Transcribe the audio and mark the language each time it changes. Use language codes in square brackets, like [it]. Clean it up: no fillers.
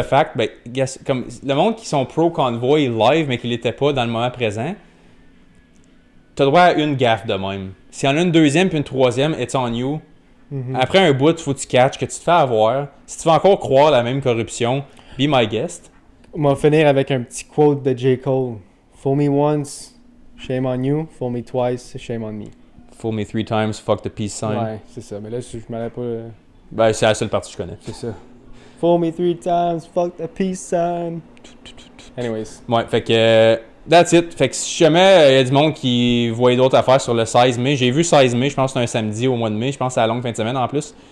[en] the fact, [fr] ben, comme le monde qui sont pro-convoy live mais qui l'étaient pas dans le moment présent, t'as droit à une gaffe de même. S'il y en a une deuxième puis une troisième, [en] it's on you. [fr] Après un bout, faut que tu catches, que tu te fais avoir. Si tu veux encore croire la même corruption, [en] be my guest. [fr] On va finir avec un petit quote de J. Cole. [en] Fool me once, shame on you. Fool me twice, shame on me. Fool me 3 times, fuck the peace sign. [fr] Ouais, c'est ça. Mais là, je m'allais pas... Ben, c'est la seule partie que je connais. C'est ça. [en] Fool me 3 times, fuck the peace sign. Anyways. [fr] Ouais, fait que [en] that's it. [fr] Fait que si jamais il y a du monde qui voyait d'autres affaires sur le 16 mai, j'ai vu 16 mai, je pense que c'est un samedi au mois de mai, je pense que c'est la longue fin de semaine en plus.